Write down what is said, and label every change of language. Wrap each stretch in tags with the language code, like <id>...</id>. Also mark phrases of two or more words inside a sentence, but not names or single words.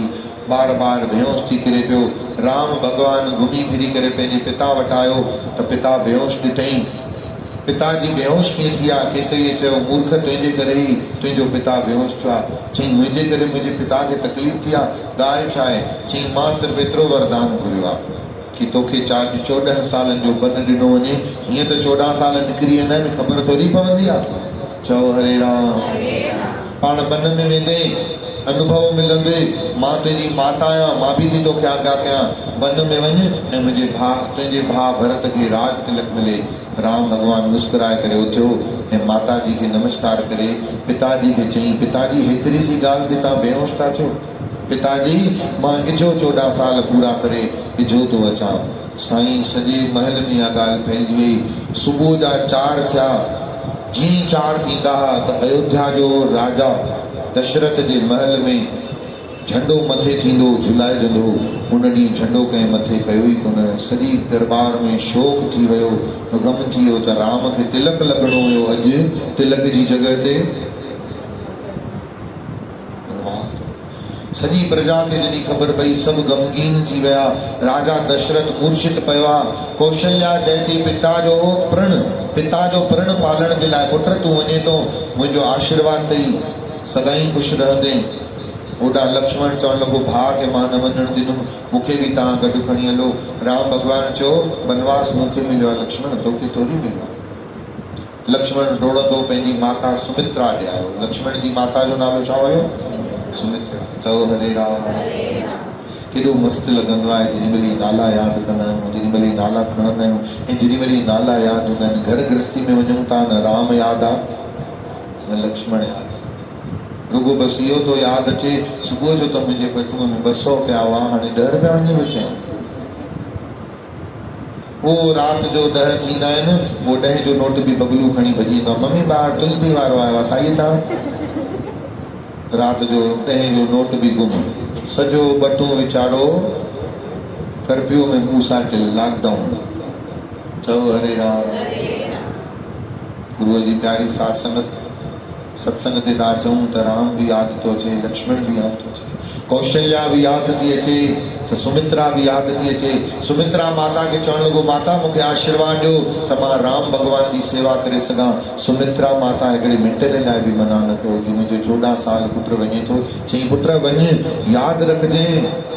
<sd>बार बार बेहोश थी किरे पियो राम भगवान घुमी फिरी करे पंहिंजे पिता वटि आयो त पिता बेहोश ॾिठईं पिता जी बेहोश कीअं थी आहे केकईअ चयो मूर्ख तुंहिंजे करे ई तुंहिंजो पिता बेहोश थियो आहे चई मुंहिंजे करे मुंहिंजे पिता खे तकलीफ़ थी आहे ॻाल्हि छा आहे चई मां सिर्फ़ु एतिरो वरदान घुरियो आहे कि तोखे 14 सालनि जो बन ॾिनो वञे हीअं त 14 साल निकिरी वेंदा आहिनि ख़बर थोरी पवंदी आहे चओ हरे राम पाण बन में वेंदे अनुभव मिलंदे मां तुंहिंजी माता आहियां मां बि थी तोखे आज्ञा कयां बन में वञ ऐं मुंहिंजे तुंहिंजे भाउ भरत खे राज तिलक मिले राम भॻवान मुस्कुराए करे उथियो ऐं माता जी खे नमस्कार करे पिताजी खे चई पिताजी हिकिड़ी सी ॻाल्हि ते तव्हां बेहोश था थियो पिताजी मां इजो 14 साल पूरा करे इजो थो अचां साईं सॼे महल में इहा ॻाल्हि फैलिजी वई सुबुह जा 4 थिया जीअं 4 थींदा हुआ त अयोध्या जो राजा दशरथ जे महल में झंडो मथे थींदो झुलाइजंदो उन ॾींहुं झंडो कंहिं मथे कयो ई कोन सॼी दरबार में शोक थी वियो गम थी वियो त राम खे तिलक लॻणो हुयो अॼु तिलक जी जॻह ते सॼी प्रजा खे जॾहिं ख़बर पई सभु गमगीन थी विया राजा दशरथ मूर्छित पियो आहे कौशल्या चए थी पिता जो प्रण पालण जे लाइ पुट तूं वञे थो मुंहिंजो आशीर्वाद अथई सदाई ख़ुशि रहंदे ओॾा लक्ष्मण चवण लॻो भाउ खे मां न वञणु ॾिनुमि मूंखे बि तव्हां गॾु खणी हलो राम भॻवान चयो बनवास मूंखे मिलियो आहे लक्ष्मण तोखे थोरी मिलियो आहे लक्ष्मण डोड़ंदो पंहिंजी माता सुमित्रा ॾे आयो लक्ष्मण जी माता जो नालो छा हुयो सुमित्रा चओ हरे राम केॾो मस्तु लॻंदो आहे जेॾीमहिल नाला यादि कंदा आहियूं जेॾीमहिल नाला खणंदा आहियूं ऐं जेॾीमहिल नाला यादि हूंदा आहिनि घर गृहस्थी में वञूं था न राम यादि आहे न लक्ष्मण यादि आहे रुगो बसि इहो थो यादि अचे सुबुह जो त मुंहिंजे बटूअ में 200 पिया हुआ हाणे 10 रुपया वञी बचिया उहो राति जो 10 थींदा आहिनि उहो 10 जो नोट बि बबलू खणी भॼी ईंदो आहे मम्मी ॿाहिरि तुलबी वारो आयो आहे खाइए तव्हां राति जो 10 जो नोट बि गुम सॼो बटू वीचारो कर्फ्यू में मूं सां लॉकडाउन चओ हरे राम गुरुअ जी प्यारी साथ संगत सत्संग ते था अचूं त राम बि यादि थो अचे लक्ष्मण बि यादि थो अचे कौशल्या बि यादि थी अचे त सुमित्रा बि यादि थी अचे सुमित्रा माता खे चवण लॻो माता मूंखे आशीर्वाद ॾियो त मां राम भॻवान जी सेवा करे सघां सुमित्रा माता हिकिड़े मिंट जे लाइ बि मना न कयो कि मुंहिंजो 14 साल पुटु वञे थो चई पुट वञ यादि रखजांइ</sd>